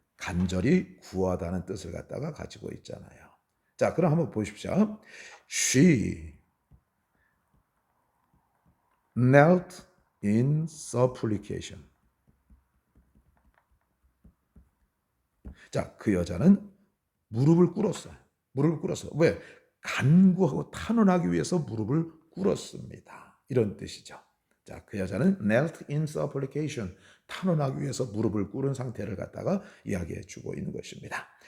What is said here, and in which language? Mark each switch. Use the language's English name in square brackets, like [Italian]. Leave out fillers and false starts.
[Korean] 간절히 구하다는 뜻을 갖다가 가지고 있잖아요. 자, 그럼 한번 보십시오. [English] She knelt in supplication. [Korean] 자, 그 여자는 무릎을 꿇었어요. 무릎을 꿇었어요. 왜? 간구하고 탄원하기 위해서 무릎을 꿇었습니다. 이런 뜻이죠. 자, 그 여자는 [English] knelt in supplication. [Korean] 탄원하기 위해서 무릎을 꿇은 상태를 갖다가 이야기해 주고 있는 것입니다.